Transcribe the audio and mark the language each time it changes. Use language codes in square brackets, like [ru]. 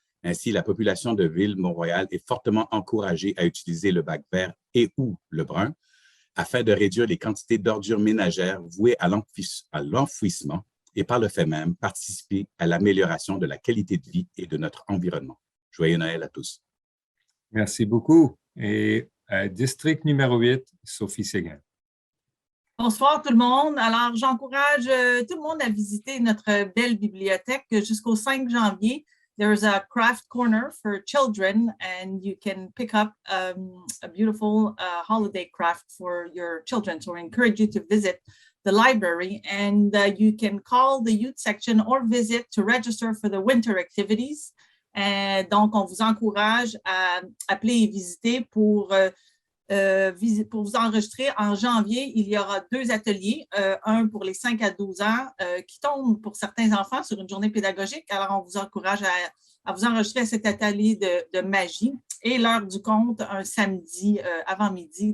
[fr] Ainsi, la population de Ville-Mont-Royal est fortement encouragée à utiliser le bac vert et ou le brun afin de réduire les quantités d'ordures ménagères vouées à l'enfouissement et par le fait même participer à l'amélioration de la qualité de vie et de notre environnement. Joyeux Noël à tous. Merci beaucoup. Et district numéro 8, Sophie Séguin. Bonsoir tout le monde. Alors, j'encourage tout le monde à visiter notre belle bibliothèque jusqu'au 5 janvier. [en] There's a craft corner for children and you can pick up a beautiful holiday craft for your children. So I encourage you to visit the library and you can call the youth section or visit to register for the winter activities. [fr] Donc, on vous encourage à appeler et visiter pour vous enregistrer. En janvier, il y aura 2 ateliers, un pour les 5 à 12 ans qui tombent pour certains enfants sur une journée pédagogique. Alors, on vous encourage à vous enregistrer à cet atelier de magie et l'heure du conte un samedi avant midi.